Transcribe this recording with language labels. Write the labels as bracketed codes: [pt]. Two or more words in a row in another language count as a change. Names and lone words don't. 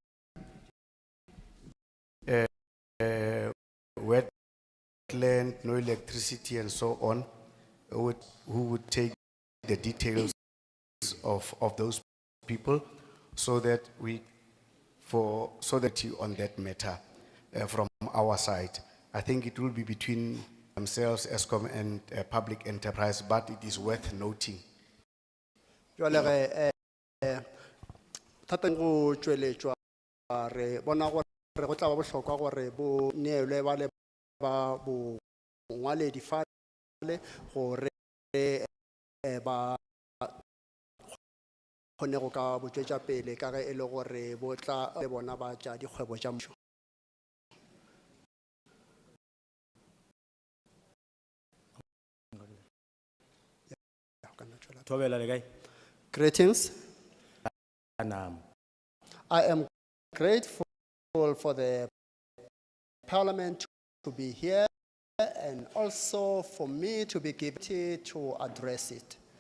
[en] wetland, no electricity and so on, who would take the details of those people so that you on that matter from our side. I think it will be between themselves, Eskom and public enterprise, but it is worth noting. [nso] Jwale re thata go tšweletšwa re bona gore go tla ba bohlokwa gore bo neelwe ba le ba bo ngwaledi fale gore ba kgone go ka botšwetša pele ka ge e le gore bo tla le bona ba tša dikgwebo tša mmušo. [en] Greetings. I am grateful for the Parliament to be here and also for me to be given to address it.